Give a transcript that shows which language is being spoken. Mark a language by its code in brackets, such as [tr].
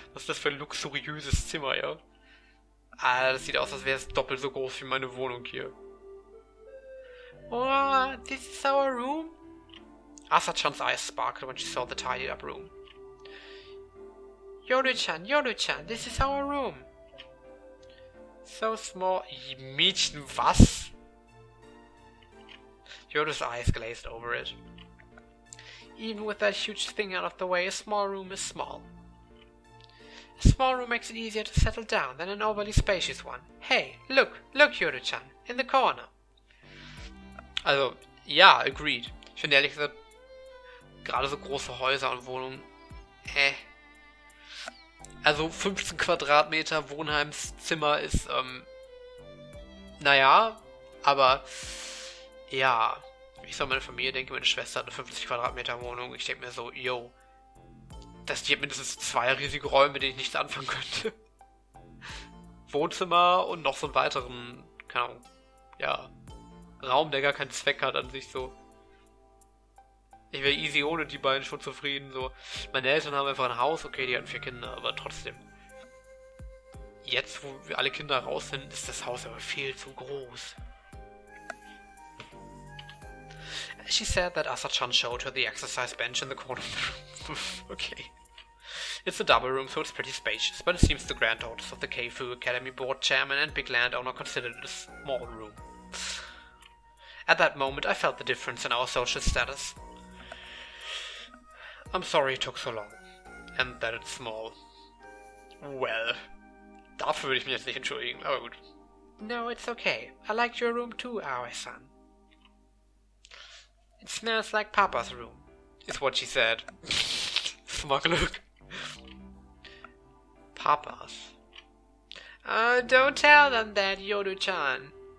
[de] Was ist das für ein luxuriöses Zimmer, ja? Ah, das sieht aus, als wäre es doppelt so groß wie meine Wohnung hier. [en] Oh, this is our room? Asa-chan's eyes sparkled when she saw the tidied up room. Yoru-chan, this is our room. So small. [de] Mädchen, was? [en] Yoru's eyes glazed over it. Even with that huge thing out of the way, a small room is small. A small room makes it easier to settle down than an overly spacious one. Hey, look, Yoro-chan, in the corner. [de] Also, ja, agreed. Ich finde ehrlich gesagt, gerade so große Häuser und Wohnungen, Also 15 Quadratmeter Wohnheimszimmer ist, naja, aber ja, ich so an meine Familie denke, meine Schwester hat eine 50 Quadratmeter Wohnung. Ich denke mir so, yo, die hat mindestens 2 riesige Räume, mit denen ich nichts anfangen könnte. Wohnzimmer und noch so einen weiteren, keine Ahnung, ja, Raum, der gar keinen Zweck hat an sich so. Ich wäre easy ohne die beiden schon zufrieden, so. Meine Eltern haben einfach ein Haus, okay, die hatten 4 Kinder, aber trotzdem. Jetzt, wo wir alle Kinder raus sind, ist das Haus aber viel zu groß. [en] She said that Asa-chan showed her the exercise bench in the corner of the room. Okay. It's a double room, so it's pretty spacious, but it seems the granddaughters of the Keifu Academy board chairman and big landowner considered it a small room. At that moment, I felt the difference in our social status. I'm sorry it took so long. And that it's small. [de] Well, dafür würde ich mich jetzt nicht entschuldigen, aber gut. [en] No, it's okay. I liked your room too, Aoi-san. It smells like Papa's room, is what she said. Smug look. Papa's. Don't tell them that, Yoru-chan.